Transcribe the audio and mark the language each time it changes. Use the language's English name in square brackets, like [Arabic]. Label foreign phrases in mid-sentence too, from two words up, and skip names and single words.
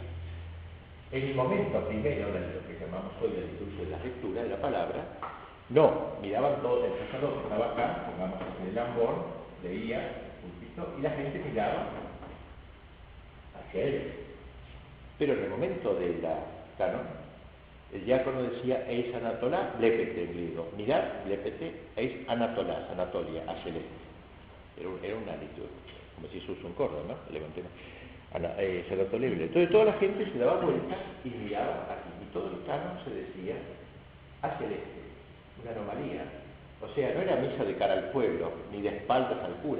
[Spanish] En el momento primero de lo que llamamos hoy el discurso de la lectura de la palabra, no, miraban todos, el sacerdote estaba acá, pongamos en el ambón, leía el púlpito, y la gente miraba hacia él. Pero en el momento de la canon, el diácono decía [Greek] eis anatolá, blepete [Spanish] en griego. Mirad, [Greek] blepete, eis anatolá, Anatolia, [Spanish] hacia el este. Era una liturgia, como si se usa un cordo, ¿no? Levantemos. Anatolé. Entonces toda la gente se daba vuelta y miraba aquí. Y todo el canon se decía hacia el este. Una anomalía. O sea, no era misa de cara al pueblo, ni de espaldas al cura.